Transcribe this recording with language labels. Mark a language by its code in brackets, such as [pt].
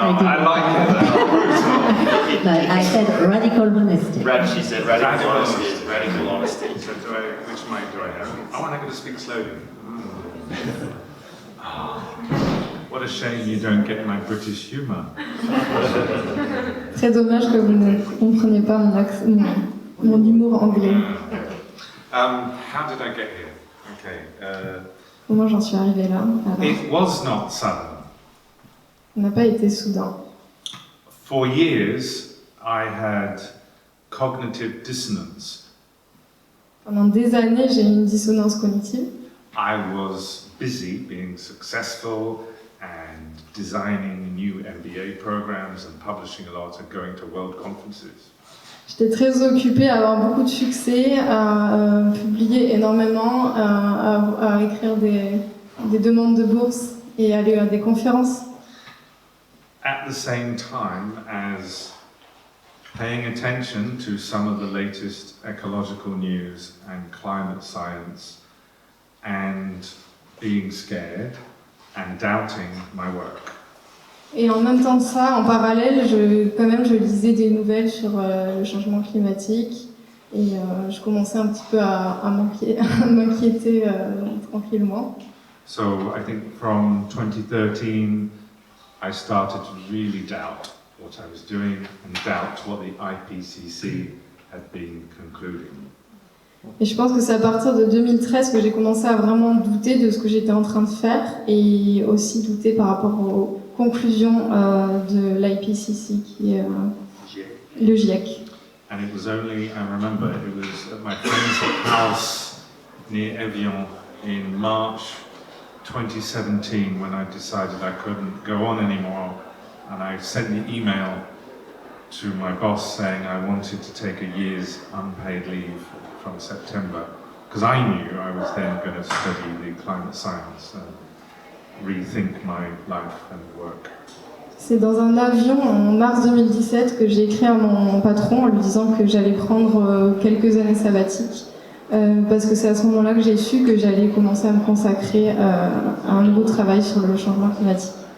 [en] I like it. But I said radical honesty. She said radical honesty. Radical honesty. So which mic do I have? Oh, and I'm going to speak slowly. What a shame you don't get my British humour. [fr] Très dommage que vous ne compreniez pas mon humour anglais. [en] How did I get here? Okay. [fr] Comment j'en suis arrivée là? Alors, [en] It was not sudden. [fr] ça n'a pas été soudain. [en] For years, I had cognitive dissonance. [fr] Pendant des années, j'ai eu une dissonance cognitive. [en] I was busy being successful and designing new MBA programs and publishing a lot and going to world conferences. [fr] J'étais très occupée à avoir beaucoup de succès, à publier énormément, à écrire des demandes de bourse et aller à des conférences. [en] At the same time as paying attention to some of the latest ecological news and climate science and being scared and doubting my work. [fr] Et en même temps de ça, en parallèle, je lisais des nouvelles sur le changement climatique et je commençais un petit peu à m'inquiéter tranquillement. [en] So I think from 2013, I started to really doubt what I was doing and doubt what the IPCC had been concluding. [fr] Et je pense que c'est à partir de 2013 que j'ai commencé à vraiment douter de ce que j'étais en train de faire et aussi douter par rapport aux conclusions de l'IPCC, qui est le GIEC. [en] And it was only, I remember, it was at my friend's house near Evian in March 2017 when I decided I couldn't go on anymore, and I sent the email to my boss saying I wanted to take a year's unpaid leave from September, because I knew I was then going to study the climate science and rethink my life and work. [fr] C'est dans un avion en mars 2017 que j'ai écrit à mon patron en lui disant que j'allais prendre quelques années sabbatiques, parce que c'est à ce moment-là que j'ai su que j'allais commencer à me consacrer à un nouveau travail sur le changement climatique.